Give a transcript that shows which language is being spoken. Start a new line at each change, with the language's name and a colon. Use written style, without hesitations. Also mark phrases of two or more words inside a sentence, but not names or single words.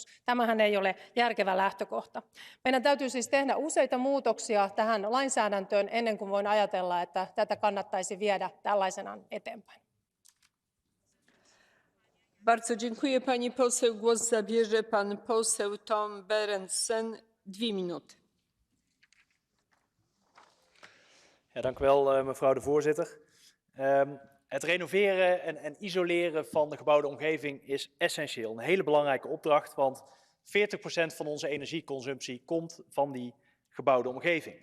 Finnish: Tämähän ei ole järkevä lähtökohta. Meidän täytyy siis tehdä useita muutoksia tähän lainsäädäntöön ennen kuin voin ajatella, että tätä kannattaisi viedä tällaisenaan eteenpäin.
Polish: Bardzo dziękuję pani poseł. Głos zabierze pan poseł Tom Berendsen. 2 minuty.
Dutch: Ja, dank u wel, mevrouw de voorzitter. Het renoveren en isoleren van de gebouwde omgeving is essentieel. Een hele belangrijke opdracht, want 40% van onze energieconsumptie komt van die gebouwde omgeving.